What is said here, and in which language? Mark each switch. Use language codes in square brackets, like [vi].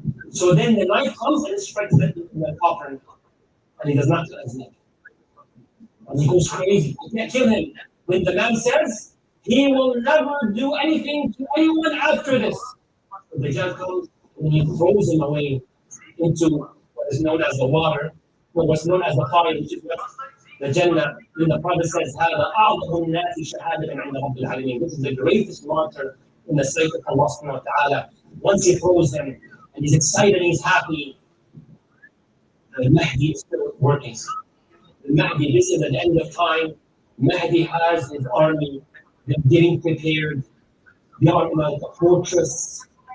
[en] So then the knife comes and it strikes the copper, and he does not cut his neck. And he goes crazy. You can't kill him. When the man says, he will never do anything to anyone after this. So the Dajjal comes and he throws him away into what is known as the water, or what's known as the fire, which is what the Jannah. When the Prophet says, [ar] هذا أعظم الناس شهادة عند رب العالمين. [en] This is the greatest martyr in the sight of Allah subhanahu wa ta'ala. Once he throws him and he's excited and he's happy, the Mahdi is still working. The Mahdi, this is at the end of time. Mahdi has his army. They're getting prepared. They are like a fortress.